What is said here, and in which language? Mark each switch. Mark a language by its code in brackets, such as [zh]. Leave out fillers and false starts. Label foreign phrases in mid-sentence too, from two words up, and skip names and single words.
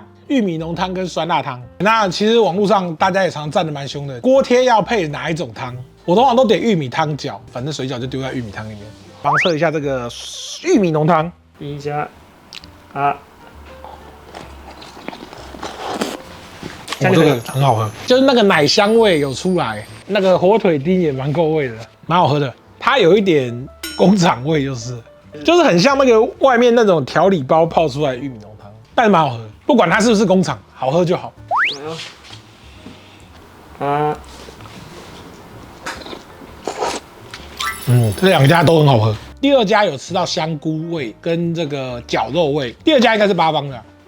[zh] 玉米濃湯跟酸辣湯，那其實網絡上大家也常站得蠻兇的。鍋貼要配哪一種湯？我通常都點玉米湯餃，反正水餃就丟在玉米湯裡面。幫測一下這個玉米濃湯，第一家啊，這個很好喝，就是那個奶香味有出來，那個火腿丁也蠻夠味的，蠻好喝的。它有一點工廠味，就是很像那個外面那種調理包泡出來的玉米濃湯，但是蠻好喝的。不管它是不是工廠，好喝就好。這2家都很好喝。第2家有吃到香菇味跟這個絞肉味，第2家應該是八方的。